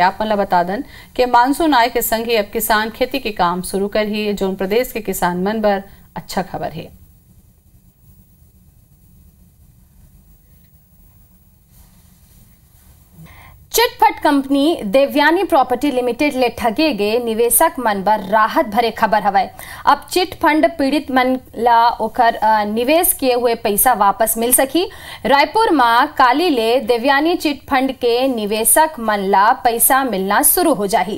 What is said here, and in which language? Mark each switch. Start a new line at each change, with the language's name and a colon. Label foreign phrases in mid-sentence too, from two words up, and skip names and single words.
Chhattisgarhi: आप मन बता दें कि मानसून आए के संग ही अब किसान खेती के काम शुरू कर ही जो प्रदेश के किसान मन पर अच्छा खबर है। चिटफंड कंपनी देवयानी प्रॉपर्टी लिमिटेड ले ठगे गए निवेशक मन बर राहत भरे खबर हवै। अब चिटफंड पीड़ित मन ला ओकर निवेश किए हुए पैसा वापस मिल सकी। रायपुर में काली ले देवयानी चिटफंड के निवेशक मन ला पैसा मिलना शुरू हो जाही।